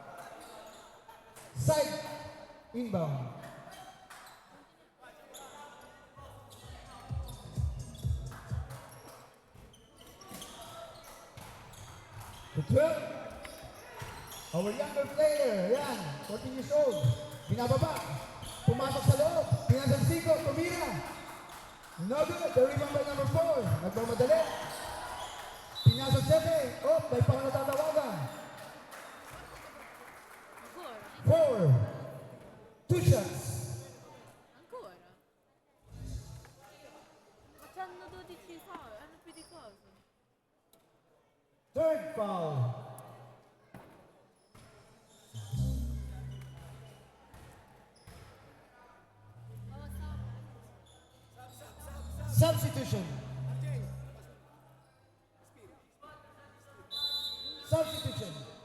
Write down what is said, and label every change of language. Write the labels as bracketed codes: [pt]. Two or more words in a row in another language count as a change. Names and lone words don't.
[en] Side. Inbound. The 12. Our younger player. Yan. 14 years old. [tl] Binababa. Pumasok sa loob. Pinasang Siko. Tumira. [en] No good. The rebound by number 4. [tl] Nagmamadali. Pinasok 7. Oh, may pang natatawagan. [it] Ancora. [en] 4. 2 shots. [it] Ancora. Ma c'hanno 12 foul, hanno più di cose. [en] Third foul. Substitution. Substitution.